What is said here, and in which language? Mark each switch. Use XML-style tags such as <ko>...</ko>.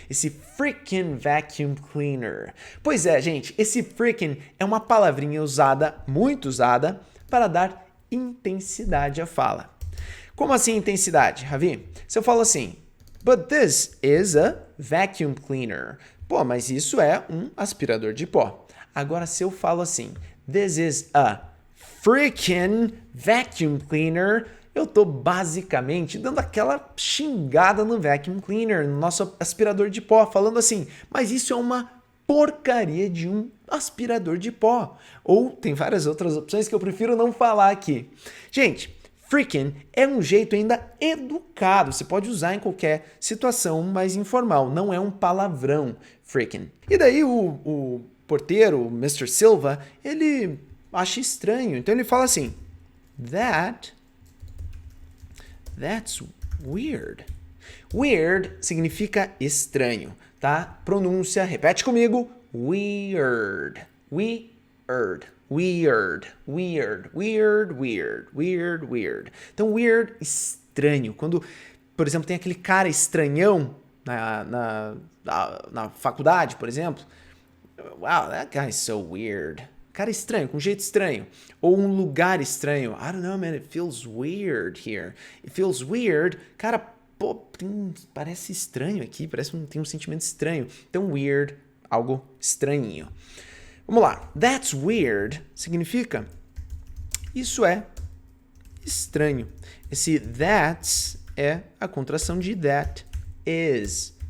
<en>Esse freaking vacuum cleaner.</en> <pt>Pois é, gente, esse freaking é uma palavrinha usada, muito usada, para dar intensidade à fala. Como assim intensidade, Ravi? Se eu falo assim,</pt> <en>but this is a vacuum cleaner.</en> <pt>Pô, mas isso é um aspirador de pó. Agora, se eu falo assim,</pt> <en>this is a freaking vacuum cleaner,</en> <pt>eu tô basicamente dando aquela xingada no vacuum cleaner, no nosso aspirador de pó, falando assim, mas isso é uma porcaria de um aspirador de pó. Ou tem várias outras opções que eu prefiro não falar aqui. Gente, freaking é um jeito ainda educado, você pode usar em qualquer situação mais informal, não é um palavrão, freaking. E daí o porteiro, o Mr. Silva, ele acha estranho, então ele fala assim,</pt> <en>that's weird.</en> <pt>Weird significa estranho, tá? Pronúncia, repete comigo, weird, weird.</pt> <en>Weird, weird, weird, weird, weird, weird.</en> <pt>Então, weird, estranho. Quando, por exemplo, tem aquele cara estranhão na faculdade, por exemplo.</pt> <en>Wow, that guy's so weird.</en> <pt>Cara estranho, com jeito estranho. Ou um lugar estranho.</pt> <en>I don't know, man, it feels weird here. It feels weird.</en> <pt>Cara, pô, parece estranho aqui, tem um sentimento estranho. Então, weird, algo estranhinho. Vamos lá.</pt> <en>That's weird</en> <pt>significa isso é estranho. Esse that's é a contração de that is.</pt>